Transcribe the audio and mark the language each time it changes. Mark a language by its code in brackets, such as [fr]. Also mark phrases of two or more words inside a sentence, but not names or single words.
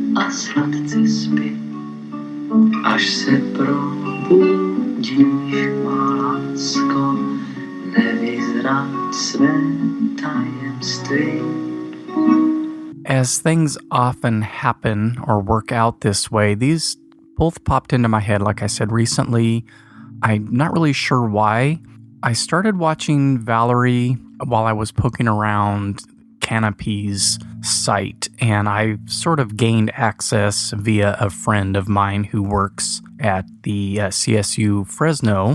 [cs] sladce spí, až se probudíš, má lásko, nevyzrát své tajemství. [en] As things often happen or work out this way, these both popped into my head, like I said recently. I'm not really sure why. I started watching Valerie while I was poking around Canopy's site, and I sort of gained access via a friend of mine who works at the CSU Fresno.